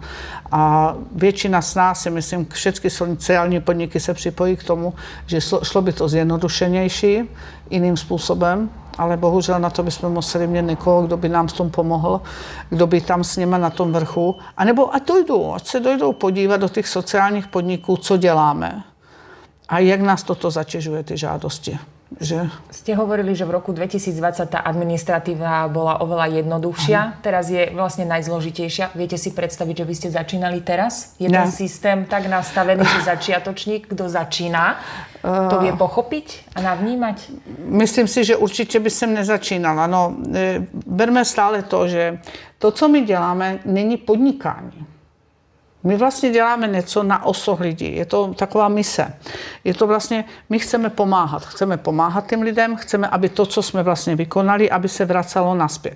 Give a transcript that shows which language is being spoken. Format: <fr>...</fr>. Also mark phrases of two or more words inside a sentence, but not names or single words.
<cs>A většina z nás, si myslím, všechny sociální podniky se připojí k tomu, že šlo by to zjednodušenější, jiným způsobem, ale bohužel na to bychom museli mít někoho, kdo by nám s tom pomohl, kdo by tam s nimi na tom vrchu. A nebo ať se dojdou podívat do těch sociálních podniků, co děláme. A jak nás toto zaťažuje, ty žádosti. Že?</cs> <sk>Ste hovorili, že v roku 2020 tá administratíva bola oveľa jednoduchšia. Teraz je vlastne najzložitejšia. Viete si predstaviť, že by ste začínali teraz? Je ten systém tak nastavený, že začiatočník, kto začína, to vie pochopiť a navnímať?</sk> <cs>Myslím si, že určitě by jsem nezačínala. No, berme stále to, že to, co my děláme, není podnikání. My vlastně děláme něco na osoh lidí. Je to taková mise. Je to vlastně, my chceme pomáhat. Chceme pomáhat těm lidem, chceme, aby to, co jsme vlastně vykonali, aby se vracelo nazpět.</cs>